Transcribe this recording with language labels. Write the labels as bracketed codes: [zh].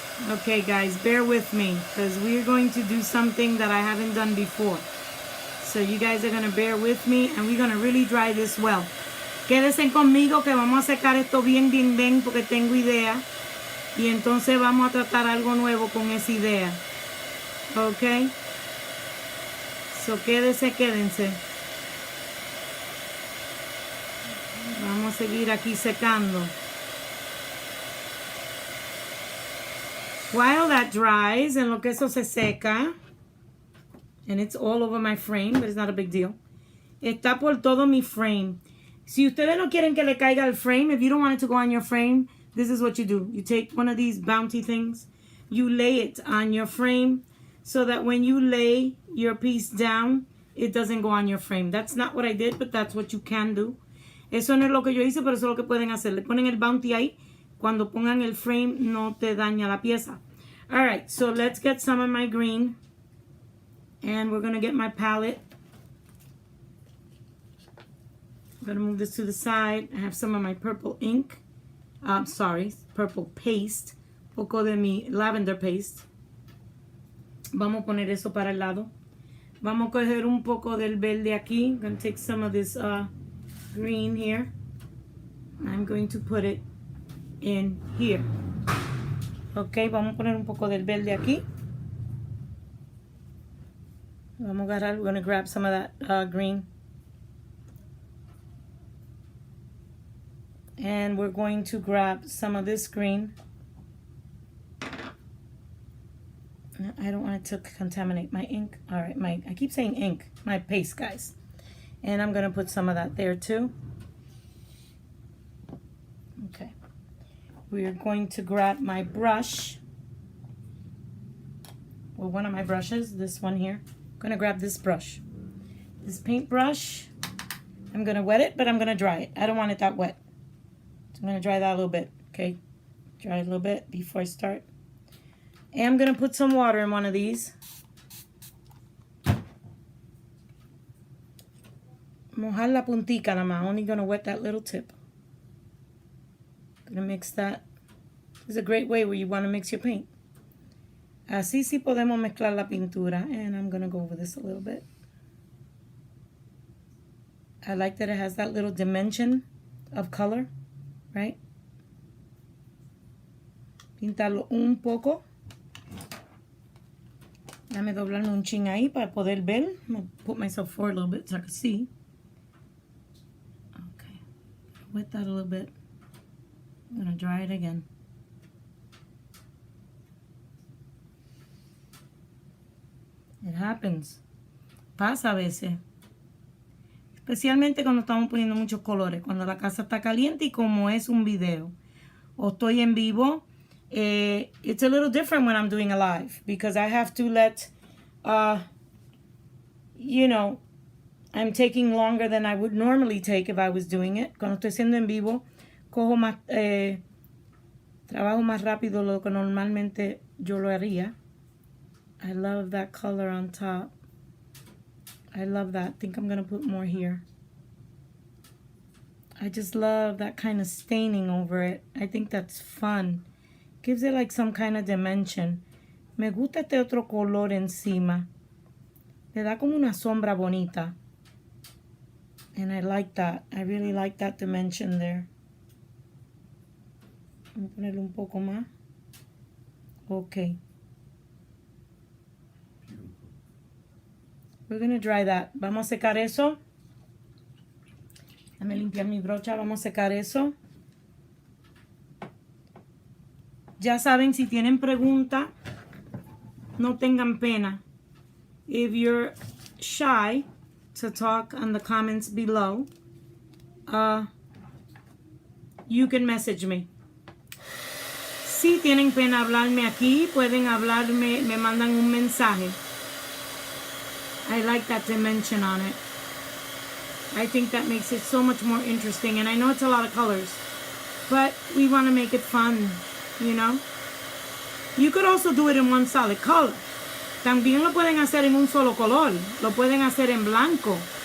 [en] Okay, guys, bear with me because we're going to do something that I haven't done before. So you guys are going to bear with me and we're going to really dry this well. [es] Quédense conmigo que vamos a secar esto bien, bien, bien porque tengo idea. Y entonces vamos a tratar algo nuevo con esa idea. Ok. So quédense. Vamos a seguir aquí secando. [en] While that dries, [es] en lo que eso se seca, [en] and it's all over my frame, but it's not a big deal. [es] Está por todo mi frame. Si ustedes no quieren que le caiga el frame, [en] if you don't want it to go on your frame, this is what you do. You take one of these bounty things, you lay it on your frame so that when you lay your piece down, it doesn't go on your frame. That's not what I did, but that's what you can do. [es] Eso no es lo que yo hice, pero eso es lo que pueden hacer. Le ponen el bounty ahí. Cuando pongan el frame, no te daña la pieza. [en] All right, so let's get some of my green. And we're going to get my palette. I'm going to move this to the side. I have some of my purple ink. Purple paste. [es] Poco de mi [en] lavender paste. [es] Vamos a poner eso para el lado. Vamos a coger un poco del verde aquí. [en] I'm going to take some of this green here. I'm going to put it in here. [es] Ok, vamos a poner un poco del verde aquí. Vamos a agarrar, [en] we're going to grab some of that green. And we're going to grab some of this green. I don't want it to contaminate my ink. All right, I keep saying ink, my paste, guys. And I'm going to put some of that there too. Okay. We are going to grab my brush. Well, one of my brushes, this one here. I'm going to grab this brush. This paint brush. I'm going to wet it, but I'm going to dry it. I don't want it that wet. So I'm going to dry that a little bit, okay? Dry it a little bit before I start. And I'm going to put some water in one of these. [es] Mojar la puntica nada más. [en] Only going to wet that little tip. Going to mix that. This is a great way where you want to mix your paint. [es] Así sí podemos mezclar la pintura. [en] And I'm going to go over this a little bit. I like that it has that little dimension of color, right? [es] Pintarlo un poco. Dame doblarme un chin ahí para poder ver. [en] I'm going to put myself forward a little bit so I can see. Okay. Wet that a little bit. I'm going to dry it again. It happens. [es] Pasa a veces. Especialmente cuando estamos poniendo muchos colores. Cuando la casa está caliente y como es un video. O estoy en vivo. [en] It's a little different when I'm doing a live. Because I have to let, you know, I'm taking longer than I would normally take if I was doing it. [es] Cuando estoy haciendo en vivo, cojo más, trabajo más rápido de lo que normalmente yo lo haría. [en] I love that color on top. I love that. I think I'm going to put more here. I just love that kind of staining over it. I think that's fun. Gives it like some kind of dimension. [es] Me gusta este otro color encima. Le da como una sombra bonita. [en] And I like that. I really like that dimension there. [es] Voy a ponerle un poco más. Okay. [en] We're going to dry that. [es] Vamos a secar eso. Déjame limpiar mi brocha. Vamos a secar eso. Ya saben, si tienen pregunta, no tengan pena. [en] If you're shy to talk on the comments below, you can message me. [es] Si tienen pena hablarme aquí, pueden hablarme, me mandan un mensaje. [en] I like that dimension on it. I think that makes it so much more interesting. And I know it's a lot of colors, but we want to make it fun, you know? You could also do it in one solid color. [es] También lo pueden hacer en un solo color. Lo pueden hacer en blanco.